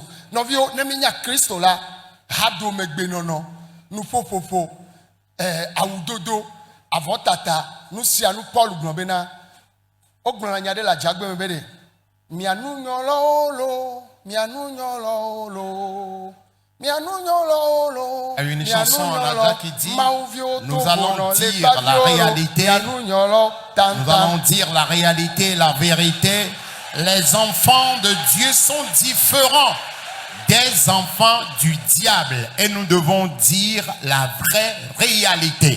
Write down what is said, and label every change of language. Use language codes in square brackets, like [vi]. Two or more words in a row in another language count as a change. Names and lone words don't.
[ee] Nɔviwo ne mi nya Kristo la hadomegbenɔnɔ nuƒoƒoƒo awudodo avɔtata nu sia nu Paul gblɔ bena wogblɔna nya ɖe le adzagbe me be ɖe mia nunyɔlɔwo lo mia nunyɔlɔwo lo mia nunyɔlɔwo lo [fr] Il y a une [ee] mia [fr] chanson en [ee] nunyɔlɔ [fr] Alsace qui dit, [ee] mawuviwo [fr] nous [ee] to [fr] allons [ee] gbɔnɔ le [fr] dire la [ee] baviwo lo [fr] réalité. [ee] mia nunyɔlɔ [fr] Nous allons [ee] tantan. [fr] dire la réalité, la vérité. Les enfants de Dieu sont différents des enfants du diable. Et nous devons dire la vraie réalité.